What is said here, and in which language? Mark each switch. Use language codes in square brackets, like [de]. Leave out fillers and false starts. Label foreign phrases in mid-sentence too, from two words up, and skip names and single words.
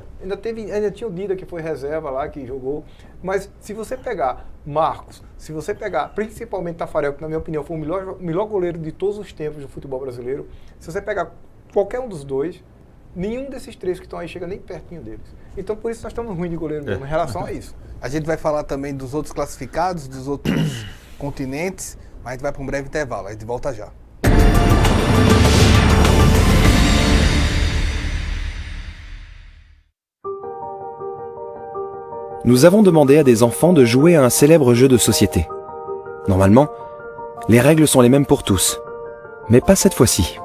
[pt] Ainda tinha o Dida que foi reserva lá, que jogou. Mas se você pegar Marcos, se você pegar principalmente Tafarel, que na minha opinião foi o melhor goleiro de todos os tempos do futebol brasileiro, se você pegar qualquer um dos 2, nenhum desses 3 que estão aí chega nem pertinho deles. Então por isso nós estamos ruins de goleiro mesmo em relação a isso. A gente vai falar também dos outros classificados, dos outros continentes, mas a gente vai para um breve intervalo, a gente volta já. [fr] Nous avons demandé à des enfants de jouer à un célèbre jeu de société. Normalement, les règles sont les mêmes pour tous, mais pas cette fois-ci.